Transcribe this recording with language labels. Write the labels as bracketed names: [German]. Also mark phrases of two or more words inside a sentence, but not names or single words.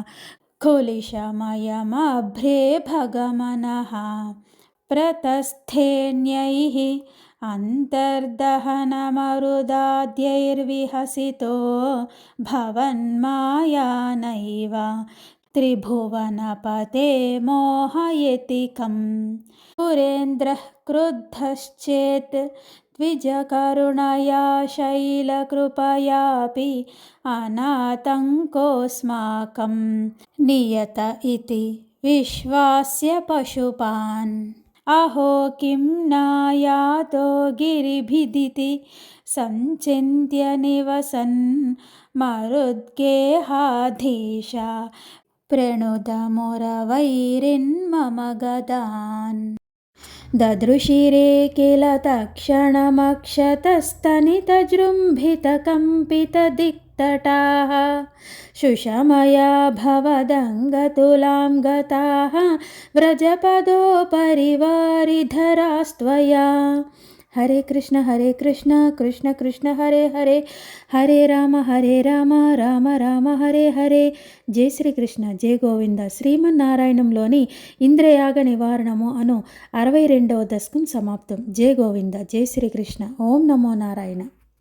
[Sanskrit] కులిశమయమభ్రే భగమనః ప్రతస్థేన్యైః అంతర్దహనమరుదాద్యైర్విహసితో భవన్మాయానైవ త్రిభువనపతే మోహయతికం పురేంద్రః క్రుద్ధశ్చేత్ ద్విజకరుణయా శైలకృపయాపి అనాతంకోస్మాకం నియత ఇతి విశ్వాస్య పశుపాన్ अहो किं नायातो गिरिभिदिति सञ्चिन्त्य निवसन् मरुद्गेहाधीशा प्रणुतमुरवैरिन्मम गदान् ददृशिरे किल तत्क्षणमक्षतस्तनितजृम्भितकम्पितदिक्तटाः शुशमया भवदङ्गतुलां गताः व्रजपदोपरिवारिधरास्त्वया हरे कृष्ण कृष्ण कृष्ण हरे हरे हरे राम राम राम हरे హరే. [Telugu] జై శ్రీకృష్ణ, జై గోవింద. శ్రీమన్నారాయణంలోని ఇంద్రయాగ నివారణము అను 62వ దశకం సమాప్తం. జై గోవింద, జై శ్రీకృష్ణ. ఓం నమో నారాయణ.